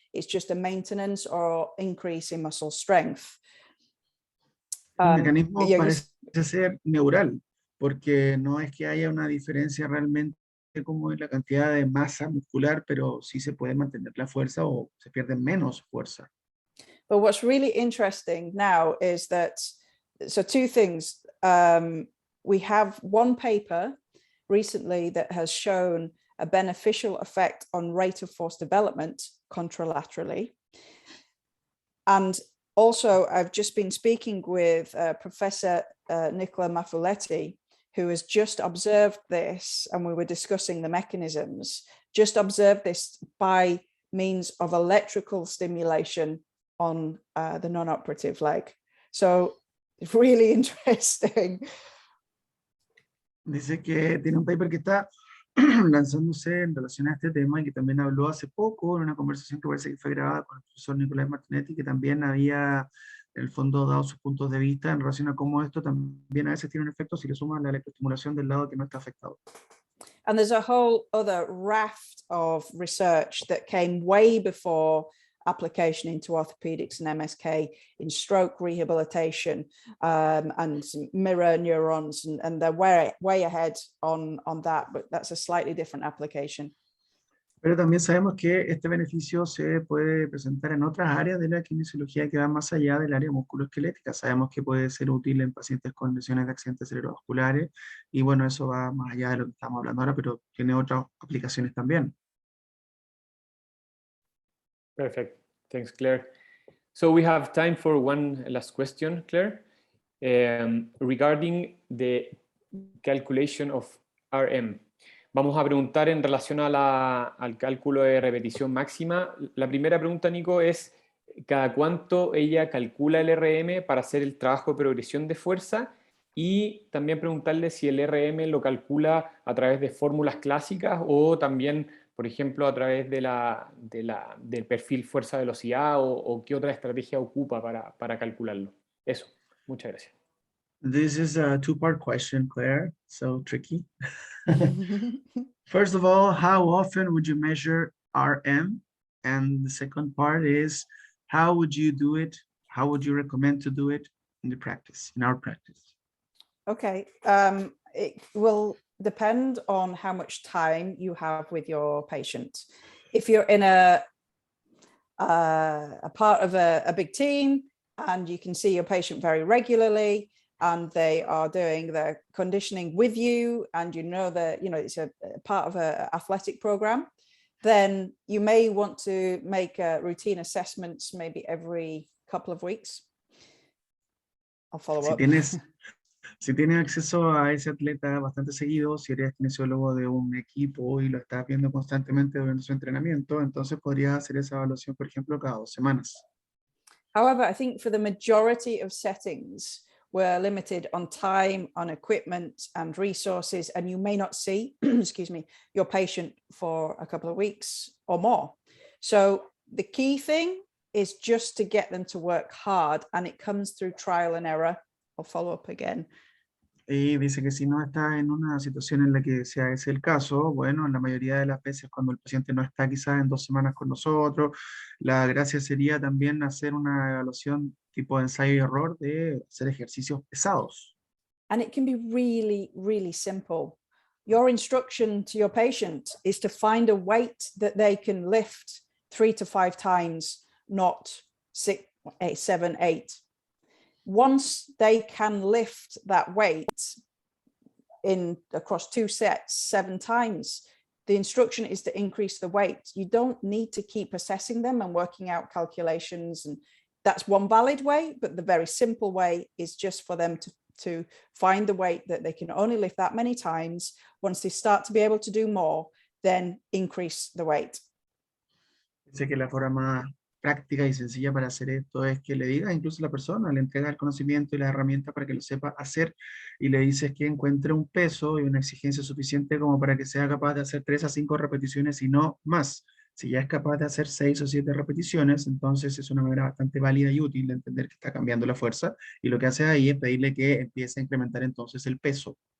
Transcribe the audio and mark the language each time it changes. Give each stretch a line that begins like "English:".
English: It's just a maintenance or increase in muscle strength.
Spanish: El mecanismo parece ser neural, porque no es que haya una diferencia realmente como en la cantidad de masa muscular, pero sí se puede mantener la fuerza o se pierde menos fuerza.
English: But what's really interesting now is that, so 2 things. We have one paper recently that has shown a beneficial effect on rate of force development contralaterally. And also, I've just been speaking with Professor Nicola Maffuletti, who has just observed this, and we were discussing the mechanisms, just observed this by means of electrical stimulation on the non-operative leg. So it's really interesting.
Spanish: Dice que tiene un paper que está lanzándose en relación a este tema y que también habló hace poco en una conversación que parece que fue grabada con el profesor Nicolás Martinetti, que también había en el fondo dado sus puntos de vista en relación a cómo esto también a veces tiene un efecto si le suman la electroestimulación del lado que no está afectado.
English: And there's a whole other raft of research that came way before application into orthopedics and MSK in stroke rehabilitation and mirror neurons, and they're way ahead on that, but that's a slightly different application.
Spanish: Pero también sabemos que este beneficio se puede presentar en otras áreas de la kinesiología que van más allá del área músculo-esquelética. Sabemos que puede ser útil en pacientes con lesiones de accidentes cerebrovasculares, y bueno, eso va más allá de lo que estamos hablando ahora, pero tiene otras aplicaciones también.
English: Perfect. Thanks, Claire. So we have time for one last question, Claire, regarding the calculation of RM.
Spanish: Vamos a preguntar en relación a al cálculo de repetición máxima. La primera pregunta, Nico, es ¿cada cuánto ella calcula el RM para hacer el trabajo de progresión de fuerza? Y también preguntarle si el RM lo calcula a través de fórmulas clásicas o también, por ejemplo, a través de del perfil fuerza-velocidad o qué otra estrategia ocupa para calcularlo. Eso, muchas gracias.
English: This is a two-part question, Claire, so tricky. First of all, how often would you measure RM? And the second part is, how would you do it? How would you recommend to do it in the practice, in our practice? Okay, it will depend on how much time you have with your patient. If you're in a part of a big team and you can see your patient very regularly and they are doing their conditioning with you and you know that it's a part of an athletic program, then you may want to make routine assessments maybe every couple of weeks. I'll follow up.
Spanish: Si tienes acceso a ese atleta bastante seguido, si eres kinesiólogo de un equipo y lo estás viendo constantemente durante su entrenamiento, entonces podrías hacer esa evaluación, por ejemplo, cada 2 semanas.
English: However, I think for the majority of settings, we're limited on time, on equipment and resources, and you may not see, excuse me, your patient for a couple of weeks or more. So the key thing is just to get them to work hard, and it comes through trial and error. I'll follow up again.
Spanish: Y dice que si no está en una situación en la que sea ese el caso, bueno, en la mayoría de las veces cuando el paciente no está quizás en 2 semanas con nosotros, la gracia sería también hacer una evaluación tipo de ensayo y error de hacer ejercicios pesados.
English: And it can be really, really simple. Your instruction to your patient is to find a weight that they can lift 3 to 5 times, not 6, 8, 7, 8. Once they can lift that weight across 2 sets 7 times, the instruction is to increase the weight. You don't need to keep assessing them and working out calculations, and that's one valid way, but the very simple way is just for them to find the weight that they can only lift that many times. Once they start to be able to do more, then increase the weight.
Spanish: Dice que la forma más práctica y sencilla para hacer esto es que le digas incluso a la persona, le entregas el conocimiento y la herramienta para que lo sepa hacer, y le dices que encuentre un peso y una exigencia suficiente como para que sea capaz de hacer 3 a 5 repeticiones y no más. Si ya es capaz de hacer 6 o 7 repeticiones, entonces es una manera bastante válida y útil de entender que está cambiando la fuerza, y lo que hace ahí es pedirle que empiece a incrementar entonces el peso.